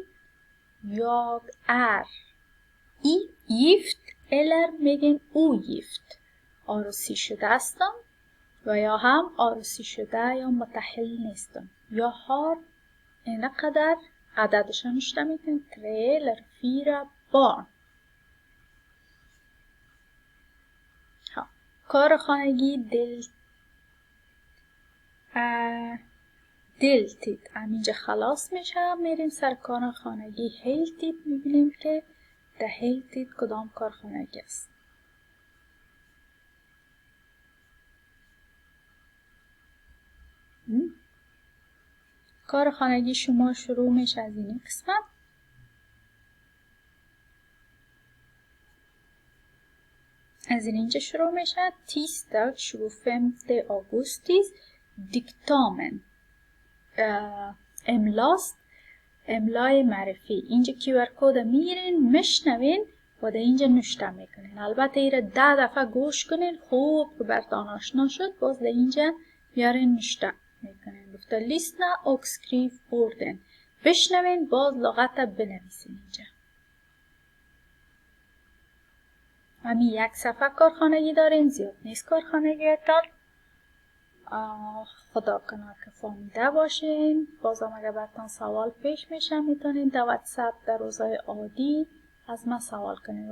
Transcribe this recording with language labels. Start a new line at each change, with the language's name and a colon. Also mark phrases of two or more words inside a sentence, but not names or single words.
Swedish: Jag är gift eller میگین ogift.
Persian: عروسی شده هستم و یا هم عروسی شده یا متأهل نیستم. یا har اینقدر عددشان نوشته میکنین.
Swedish: 3 eller 4 barn.
Persian: کارخانگی دلتید اینجا خلاص میشه. میریم سر کارخانگی هیلتید. میبینیم که ده هیلتید کدام کارخانگی است. کارخانگی شما شروع میشه از این قسمت. از اینجا شروع میشه.
Swedish: tisdag 25 augusti.
Persian: دیکتامن املاست. املای معرفی. اینجا QR کد میگیرین میشنوین و در اینجا نوشته میکنین. البته ایره 10 دفعه گوش کنین. خوب که براتون آشنا شد. باز در اینجا بیارین نوشته میکنین.
Swedish: گفته لیسنا och skriv orden.
Persian: بشنوین باز لغت بنویسین اینجا. همین یک صفحه کارخانگی دارین. زیاد نیست کارخانگیتان. خدا کنه که فهمیده باشین. بازم اگر براتون سوال پیش میشه میتونین در واتساپ در روزهای عادی از من سوال کنین.